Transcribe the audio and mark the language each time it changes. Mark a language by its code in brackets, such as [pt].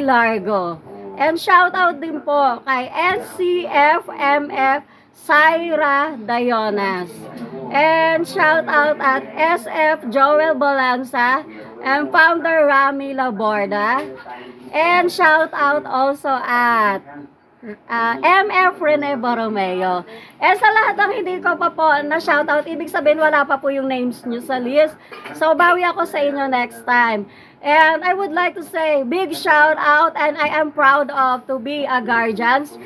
[tl] Largo. And shout out din po kay NCFMF Syra Dayonas. [en] And shout out at SF Joel Balanza and founder Rami Laborda. And shout out also at MF Rene Borromeo. [tl] Eh sa lahat ng hindi ko pa po na shoutout, ibig sabihin wala pa po yung names nyo sa list. So bawi ako sa inyo next time. [en] And I would like to say big shout out, and I am proud of to be a guardians.